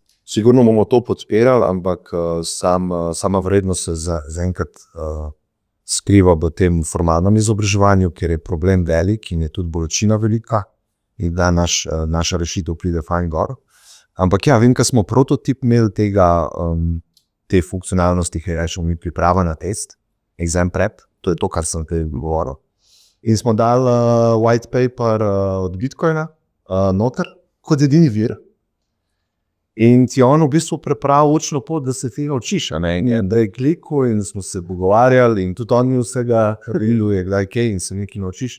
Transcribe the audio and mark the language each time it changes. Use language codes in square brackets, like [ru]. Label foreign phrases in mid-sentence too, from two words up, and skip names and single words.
[sl] Sigurno bomo to podpirali, ampak sama vrednost se zaenkrat skriva v tem formalnem izobraževanju, ker je problem velik in je tudi bolečina velika in da naša rešitev pride fajn gor. Ampak ja, vem, ko smo prototip imeli te funkcionalnosti, ki rečemo mi priprava na test, [en] exam prep, [sl] to je to, kar sem te govoril. In smo dali [en] white paper [sl] od Bitcoina noter kot edini vir. In ti on v bistvu prepravil učno pot, da se tega učiš, a ne? In da je klikal in smo se pogovarjali in tudi on mi vsega riluje, kdaj kaj in se nekaj naučiš.